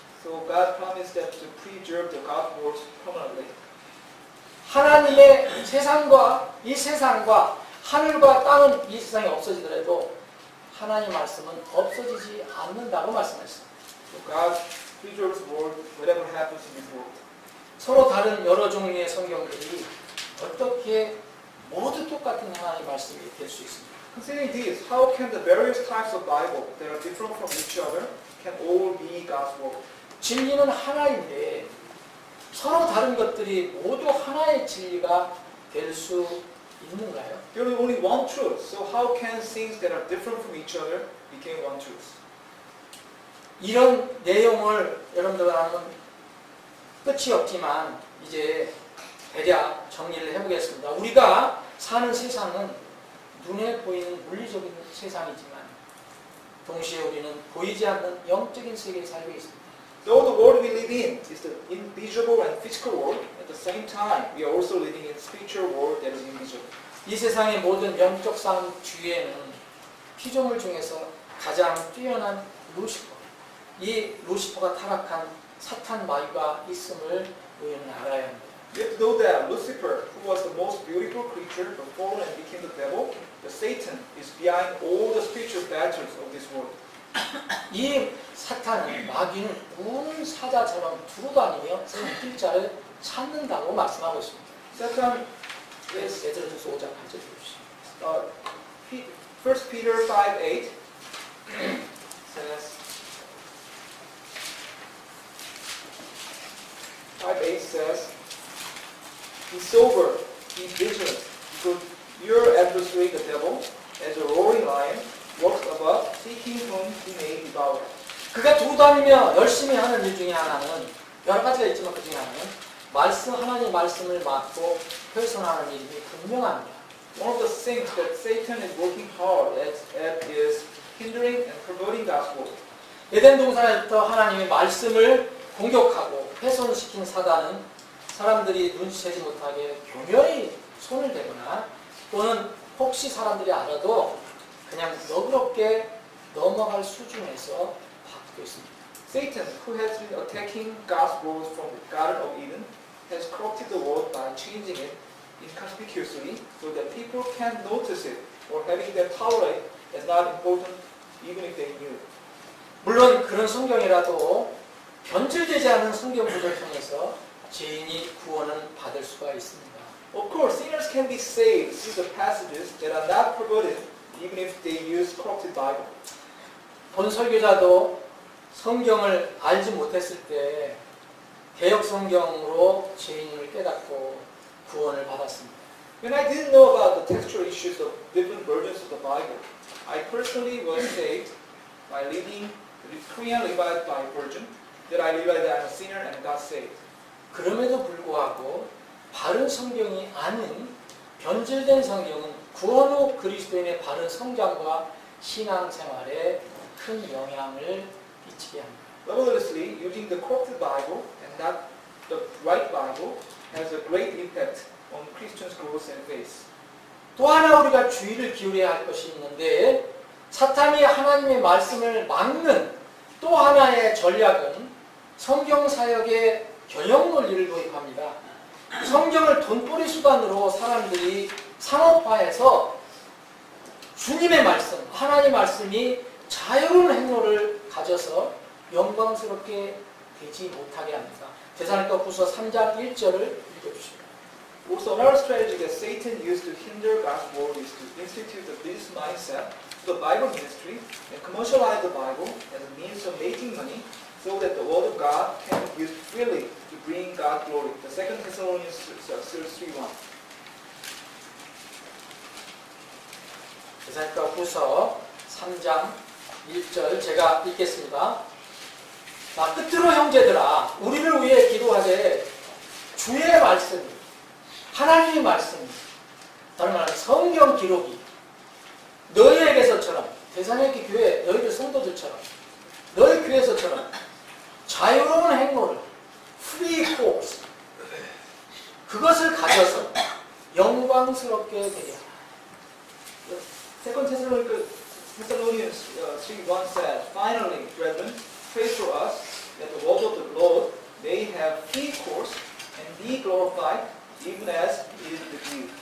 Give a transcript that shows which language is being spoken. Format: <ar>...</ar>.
<en>So God promised them to preserve the God's words permanently.</en> <ko>하나님의 이 세상과 하늘과 땅은 이 세상이 없어지더라도 하나님 말씀은 없어지지 않는다고 말씀하셨습니다.</ko> <en>So God preserves the word whatever happens in this world.</en> <ko>서로 다른 여러 종류의 성경들이 어떻게 모두 똑같은 하나님의 말씀이 될 수 있습니까?</ko> <en>Considering this, how can the various types of Bible that are different from each other can all be God's word?</en> <ko>진리는 하나인데 서로 다른 것들이 모두 하나의 진리가 될 수 있는가요?</ko> <en>There is only one truth. So how can things that are different from each other become one truth?</en> <ko>이런 내용을 여러분들하고는 끝이 없지만 이제 대략 정리를 해보겠습니다. 우리가 사는 세상은 눈에 보이는 물리적인 세상이지만 동시에 우리는 보이지 않는 영적인 세계에 살고 있습니다.</ko> <en>Though the world we live in is the invisible and physical world, at the same time we are also living in spiritual world that is invisible.</en> <ko>이 세상의 모든 영적 싸움 뒤에는 피조물 중에서 가장 뛰어난 루시퍼, 이 루시퍼가 타락한 사탄 마귀가 있음을 우리는 알아야 합니다.</ko> <en>We have to know that Lucifer, who was the most beautiful creature, but fallen and became the devil, the Satan is behind all the spiritual battles of this world.</en> <ko>이 사탄은 마귀는 군 사자처럼 두루다니며 길자를 찾는다고 말씀하고 있습니다.</ko> <en>Satan is</en> <ko>베드로전서 5장 8절 보십시오.</ko> <en>1 Peter 5:8 says 5:8 says, be sober, be vigilant, because your adversary the devil, as a roaring lion, walks about, seeking whom he may devour.</en> <ko>그가 두루다니며 열심히 하는 일 중에 하나는 여러 가지가 있지만 그 중에 하나는 하나님의 말씀을 맡고 훼손하는 일이 분명합니다.</ko> <en>One of the things that Satan is working hard at is hindering and perverting God's word.</en> <ko>에덴 동산에부터 하나님의 말씀을 공격하고 훼손시킨 사단은 사람들이 눈치채지 못하게 교묘히 손을 대거나 또는 혹시 사람들이 알아도 그냥 너그럽게 넘어갈 수준에서 바뀌고 있습니다.</ko> <en>Satan, who has been attacking God's word from the Garden of Eden, has corrupted the word by changing it inconspicuously so that people can't notice it or having them tolerate as not important even if they knew.</en> <ko>물론 그런 성경이라도 변질되지 않은 성경 구절을 통해서 죄인이 구원을 받을 수가 있습니다.</ko> <en>Of course, sinners can be saved through the passages that are not perverted even if they use corrupted Bible.</en> <ko>본 설교자도 성경을 알지 못했을 때 개역 성경으로 죄인을 깨닫고 구원을 받았습니다.</ko> <en>When I didn't know about the textual issues of different versions of the Bible, I personally was saved by reading the Korean Revised by Version, that I realized that I'm a sinner and got saved.</en> <ko>그럼에도 불구하고 바른 성경이 아닌 변질된 성경은 구원 후 그리스도인의 바른 성장과 신앙생활에 큰 영향을 끼치게 합니다.</ko> <en>Neverthelessly, using the corrupted Bible and not the right Bible has a great impact on Christians' growth and faith.</en> <ko>또 하나 우리가 주의를 기울여야 할 것이 있는데 사탄이 하나님의 말씀을 막는 또 하나의 전략은 성경 사역의 경영 논리를 도입합니다. 성경을 돈벌이 수단으로 사람들이 상업화해서 주님의 말씀, 하나님의 말씀이 자유로운 행로를 가져서 영광스럽게 되지 못하게 합니다. 데살로니가후서 3장 1절을 읽어주십니다.</ko> <en>Also, another strategy that Satan used to hinder God's word is to institute a business mindset to the Bible ministry and commercialize the Bible as a means of making money so that the word of God can be used freely to bring God glory. The 2 Thessalonians 3:1.</en> <ko>데살로니가후서 3장 1절 제가 읽겠습니다. 자, 끝으로 형제들아 우리를 위해 기도하되 주의 말씀이 하나님의 말씀이 다른 말로 성경 기록이 너희에게서처럼 대사님께 교회 너희들 성도들처럼 너희 교회에서처럼 자유로운 행로를</ko> <en>free course</en> <ko>그것을 가져서 영광스럽게 되게 하라.</ko> <en>Second Thessalonians 3:1 says, Finally, brethren, pray for us that the word of the Lord may have free course and be glorified, even as it is with you.</en>